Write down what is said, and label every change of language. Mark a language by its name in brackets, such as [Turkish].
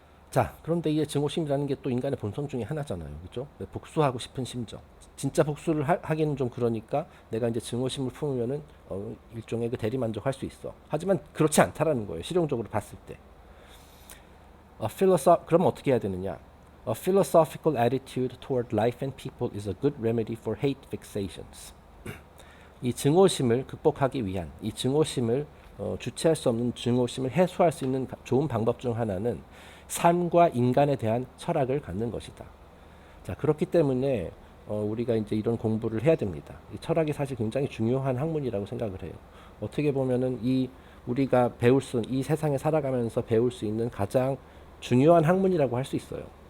[Korean] 자, 그런데 이게 증오심이라는 게 또 인간의 본성 중에 하나잖아요. 그죠? 복수하고 싶은 심정. 진짜 복수를 하기는 좀 그러니까 내가 이제 증오심을 품으면은 일종의 그 대리만족할 수 있어. 하지만 그렇지 않다라는 거예요. 실용적으로 봤을 때. 그러면 어떻게 해야 되느냐? [English] A philosophical attitude toward life and people is a good remedy for hate fixations. [Korean] 이 증오심을 극복하기 위한 이 증오심을 주체할 수 없는 증오심을 해소할 수 있는 좋은 방법 중 하나는 삶과 인간에 대한 철학을 갖는 것이다. 자, 그렇기 때문에 우리가 이제 이런 공부를 해야 됩니다. 이 철학이 사실 굉장히 중요한 학문이라고 생각을 해요. 어떻게 보면은 우리가 이 세상에 살아가면서 배울 수 있는 가장 중요한 학문이라고 할 수 있어요.